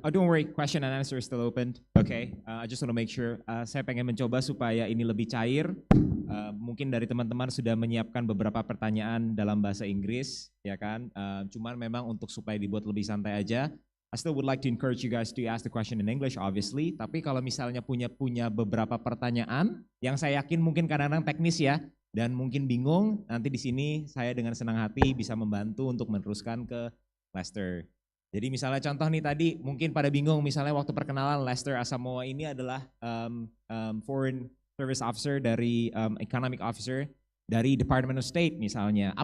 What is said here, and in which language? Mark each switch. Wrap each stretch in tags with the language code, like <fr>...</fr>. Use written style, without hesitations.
<en>Oh, don't worry, question and answer is still open. Okay, I just want to make sure.</en> <id>Saya pengen mencoba supaya ini lebih cair. Mungkin dari teman-teman sudah menyiapkan beberapa pertanyaan dalam bahasa Inggris, ya kan? Cuman memang untuk supaya dibuat lebih santai aja.</id> <en>I still would like to encourage you guys to ask the question in English, obviously.</en> <id>Tapi kalau misalnya punya beberapa pertanyaan, yang saya yakin mungkin kadang-kadang teknis ya, dan mungkin bingung, nanti di sini saya dengan senang hati bisa membantu untuk meneruskan ke Lester. Jadi misalnya contoh nih tadi, mungkin pada bingung, misalnya waktu perkenalan Lester Asamoah ini adalah Foreign Service Officer dari Economic Officer dari Department of State misalnya.</id>